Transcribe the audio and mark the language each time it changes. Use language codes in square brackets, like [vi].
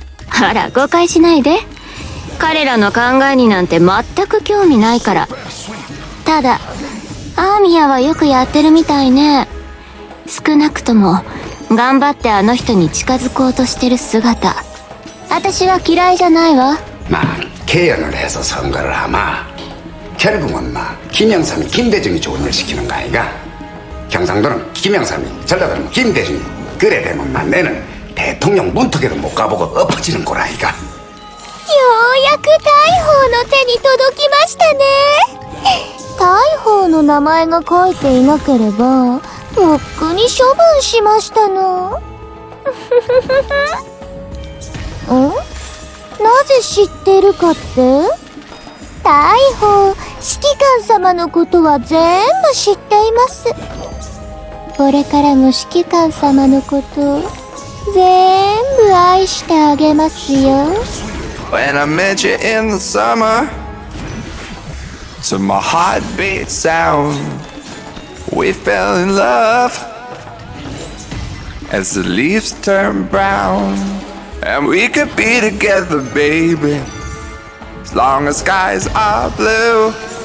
[ja] あら誤解しないで。彼らの考えになんて全く興味ないから。ただアーミヤはよくやってるみたいね。少なくとも頑張ってあの人に近づこうとしてる姿、私は嫌いじゃないわ。 [ko] 막 개연을 해서 선거를 하마 결국은 김영삼이 김대중이 좋은 일 시키는 거 아이가? 경상도는 김영삼이, 전라도는 김대중이. 그래 되면 내는 대통령 문턱에도 못 가보고 엎어지는 꼴 아이가? [ja] ようやく大砲の手に届きましたね。大砲の名前が書いていなければとっくに処分しましたの。なぜ知ってるかって？大砲、指揮官様のことは全部知っています。これからも指揮官様のこと全部愛してあげますよ。 [en] When I met you in the summer, to my heartbeat sound, we fell in love as the leaves turn brown, and we could be together, baby, as long as skies are blue.